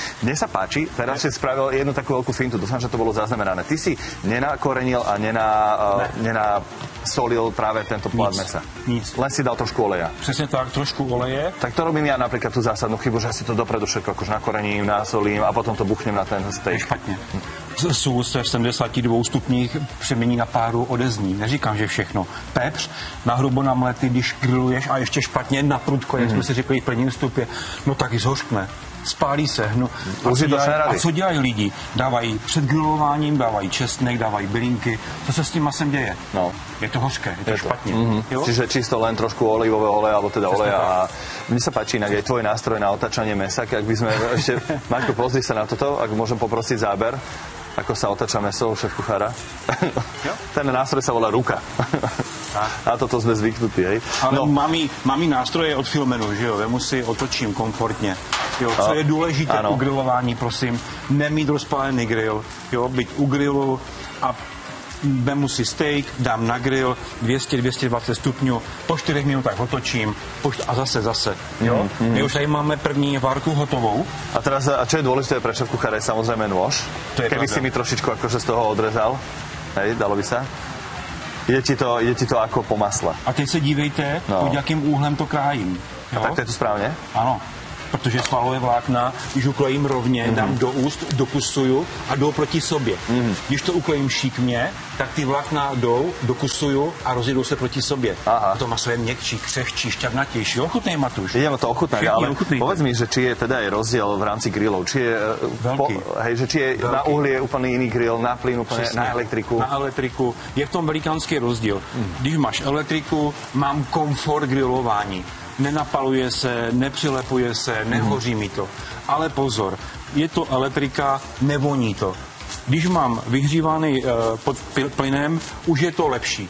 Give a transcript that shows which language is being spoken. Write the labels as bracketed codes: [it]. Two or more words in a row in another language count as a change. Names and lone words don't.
[sk] Mne sa páči, teraz si spravil jednu takú veľkú fintu, dúfam, že to bolo zaznamenané. Ty si nenakorenil a nenasolil práve tento plát mesa. [cs] Nic. [sk] Len si dal trošku oleja. [cs] Přesně tak, trošku oleje. [sk] Tak to robím ja napríklad tú zásadnú chybu, že si to dopredu všetko akož nakorením, nasolím a potom to buchnem na ten steak. [cs] Je špatně. Sůl se v 72 stupních přemění na páru odezní. Neříkám, že všechno. Pepř, nahrubo namletý, když grilluješ a ještě špatně na prudko, jak jsme si řekli v prvním stupě, no tak i zhořkne. Spálí se, no. A co dělají lidi? Dávají před grilováním, dávají česnek, dávají bylinky. Co se s tím masem děje? No. Je to hořké, je to špatně. Jo? [sk] Čiže čisto len trošku olivového oleja, alebo teda oleja. A mne sa páči inak aj tvoj nástroj na otáčanie mesa. Ak by sme ešte... Maťko, pozri sa na toto, ak môžem poprosiť záber. Ako sa otáča meso, šéf-kuchára? Ten nástroj sa volá ruka. A toto sme zvyknutí, hej? [cs] Ale mám nástroje od Filmenu, že jo? Vemu si otočím komfortně. Jo, co je důležité u grilování, prosím, nemít rozpálený grill, jo, být u grillu a vemu si steak, dám na grill 200-220 stupňů, po 4 minutách otočím a zase, jo. My už tady máme první várku hotovou. [sk] A teraz, a čo je dôležité pre šéf-kuchára, je samozrejme nôž. Keby si mi trošičku akože z toho odrezal, hej, dalo by sa? Ide ti to ako po masle. [cs] A teď se dívejte, pod jakým úhlem to krájím. Jo? A tak to je to správně? Ano. Protože svalové vlákna, když uklejím rovně, dám do úst, dokusuju a jdou proti sobě. Když to uklejím šikmě, tak ty vlákna jdou, dokusuju a rozjedou se proti sobě. A to maso je měkčí, křehčí, šťavnatější. Ochutnej, Matúš. [sk] Ideme to ochutnať, ale povedz mi, že či je teda aj rozdiel v rámci grillov. Či je, že či je na uhlie úplný iný grill, na plyn úplne, na elektriku. [cs] Na elektriku. Je v tom velikánský rozdíl. Když máš elektriku, mám komfort grilování. Nenapaluje se, nepřilepuje se, nehoří mi to. Ale pozor, je to elektrika, nevoní to. Když mám vyhřívaný pod plynem, už je to lepší.